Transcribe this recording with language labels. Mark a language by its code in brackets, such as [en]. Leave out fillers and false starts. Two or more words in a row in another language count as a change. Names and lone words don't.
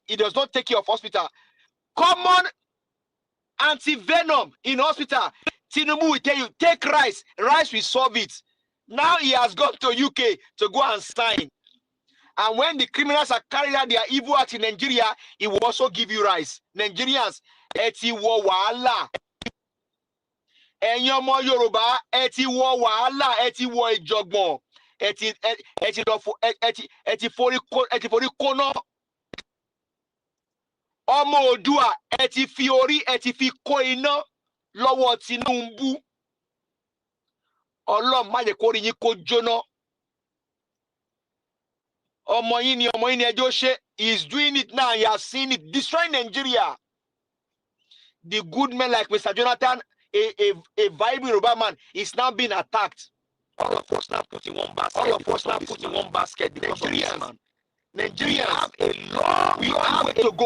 [en] He does not take care of hospital. Common anti-venom in hospital, Tinubu will tell you, take rice. Rice will solve it. Now he has gone to UK to go and sign. And when the criminals are carrying out their evil acts in Nigeria, he will also give you rice. [yo] Nigerians, eti wo wahala. Ẹ̀yin ọmọ Yorùbá, eti wo wahala, eti wo ìjọ̀gbọ̀n. Eti forí kóná. Ọmọ Oòduà, eti fi orí, eti fi kó iná lọ́wọ́ Tinubu. Ọlọ́run má jẹ́ kó rí yín kó jóná. Ọmọ yín ni ẹjọ́ ṣe. [en] He is doing it now. He has seen it. Destroying Nigeria. the good men like Mr. Jonathan, a vibrant Yoruba man, is now being attacked. All of us now put in one basket. All of us now put in one basket because of this man. Nigerians have a long, we have to go.